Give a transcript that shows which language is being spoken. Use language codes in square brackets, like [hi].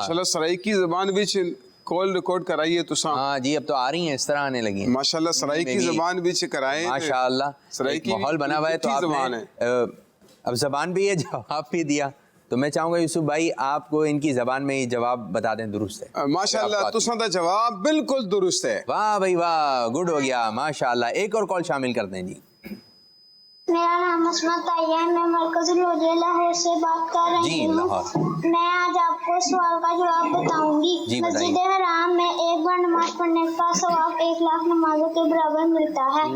[skr] ماشاءاللہ سرائیکی زبان وچ کال ریکارڈ کرائیے تو [ur] ہاں جی, اب تو آ رہی ہیں, اس طرح آنے لگی ہیں [skr] ماشاءاللہ. سرائیکی زبان وچ کرائیں [ur] ماشاءاللہ, سرائیکی ماحول بنا ہوا ہے. تو زبان ہے, اب زبان بھی ہے, جواب بھی دیا. تو میں چاہوں گا یوسف بھائی آپ کو ان کی زبان میں یہ جواب بتا دیں. درست ہے [skr] ماشاءاللہ, تساں دا جواب بالکل درست ہے. [ur] واہ بھائی واہ, گڈ ہو گیا ماشاءاللہ. ایک اور کال شامل کر دیں جی. میرا نام عصمت طیب, میں مرکز الوجہ لاہور سے بات کر رہی ہوں. میں آج آپ کو سوال کا جواب بتاؤں گی. مسجد حرام میں 1 بار نماز پڑھنے کا ثواب 1 لاکھ نمازوں کے برابر ملتا ہے.